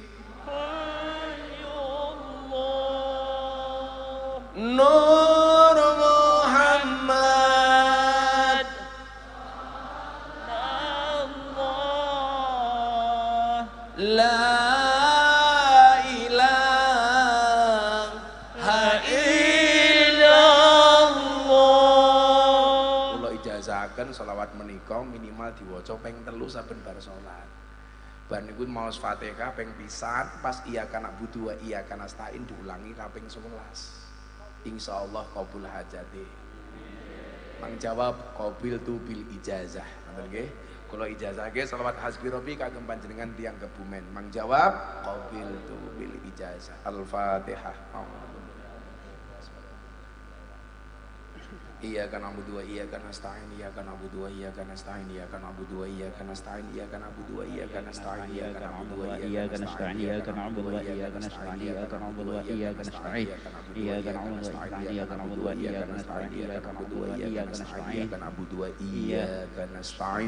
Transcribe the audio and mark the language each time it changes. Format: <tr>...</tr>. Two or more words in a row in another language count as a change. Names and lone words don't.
<ar>Nur Muhammad لا إله إلا الله.</ar> <jv>Kula ijazahaken selawat menika minimal diwaca ping 3 saben bar salat. Bar niku maos Fatihah ping pisan pas</jv> <ar>إياك نعبد وإياك نستعين</ar> <jv>diulangi kaping 11.</jv> <ar>إن شاء الله قبول حاجتي.</ar> <jv>Mang jawab</jv> <ar>قبلت بالإجازة.</ar> <jv>Ngoten nggih? Kula ijazahke selawat</jv> <ar>حسبي ربي</ar> <jv>kagem panjenengan tiyang Kebumen. Mang jawab</jv> <ar>قبلت بالإجازة. Al-Fatihah. إياك نعبد وإياك نستعين إياك نعبد وإياك نستعين إياك نعبد وإياك نستعين إياك نعبد وإياك نستعين إياك نعبد وإياك نستعين إياك نعبد وإياك نستعين إياك نعبد وإياك نستعين إياك نعبد وإياك نستعين إياك نعبد وإياك نستعين إياك نعبد وإياك نستعين</ar>